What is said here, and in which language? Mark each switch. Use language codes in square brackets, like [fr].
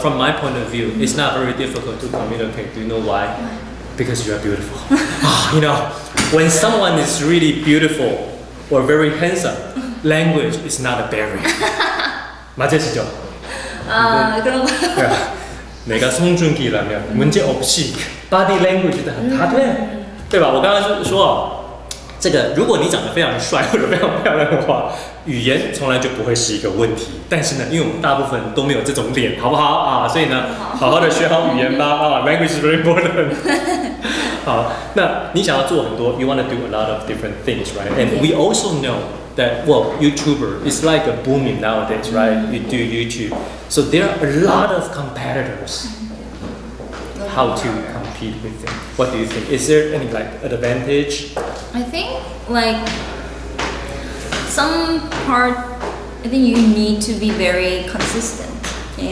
[en] From my point of view, it's not very difficult to communicate. Do you know why? Because you are beautiful. You know, when someone is really beautiful or very handsome, language is not a barrier. [ko] 맞으시죠? 그런 거. 내가 송중기라면 문제 없이 [en] body language [ko] 다 돼， [zh] 对吧？我刚刚说。这个，如果你长得非常帅或者非常漂亮的话，语言从来就不会是一个问题。但是呢，因为我们大部分都没有这种脸，好不好所以呢，好好的学好语言吧 [en] language is very important [zh] 好，那你想要做很多 [en] you want to do a lot of different things, right? And we also know that, well, YouTuber is like a booming nowadays, right? You do YouTube. So there are a lot of competitors. How to compete with them? What do you think? Is there any like advantage? I think like some part, I think you need to be very consistent.